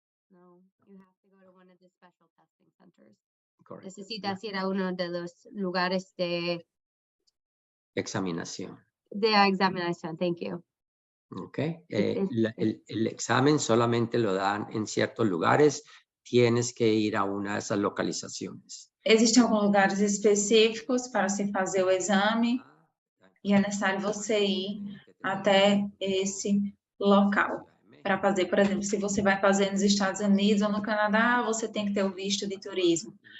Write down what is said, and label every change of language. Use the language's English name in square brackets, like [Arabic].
[English] No, you have to go to one of the special testing centers. [Spanish] Correcto. Necesitas ir a uno de los lugares de Examinación. examinación. [English] Thank you. [Spanish] Ok. El examen solamente lo dan en ciertos lugares. Tienes que ir a una de esas localizaciones. [Portuguese] Existem alguns lugares específicos para se fazer o exame e é necessário você ir até esse local para fazer. Por exemplo, se você vai fazer nos Estados Unidos ou no Canadá, você tem que ter o visto de turismo.